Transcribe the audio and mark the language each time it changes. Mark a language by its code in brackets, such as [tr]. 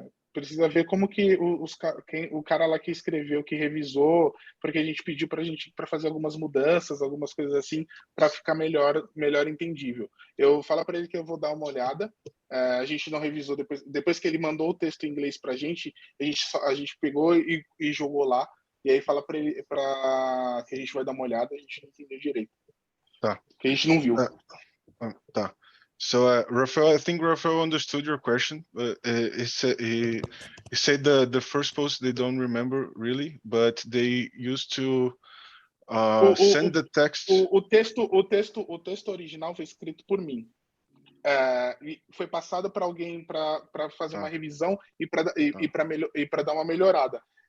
[pt] Precisa ver como que o cara lá que escreveu, que revisou, porque a gente pediu para fazer algumas mudanças, algumas coisas assim, para ficar melhor entendível. Eu falo para ele que eu vou dar uma olhada. A gente não revisou depois que ele mandou o texto em inglês para a gente pegou e jogou lá. E aí fala para ele que a gente vai dar uma olhada. A gente não entendeu direito. Tá. Que a gente não viu. Tá. [en] So, Rafael, I think Rafael understood your question. He said the first post they don't remember really, but they used to send the text. [pt] O texto original foi escrito por mim. E foi passado para alguém para fazer uma revisão e para dar uma melhorada.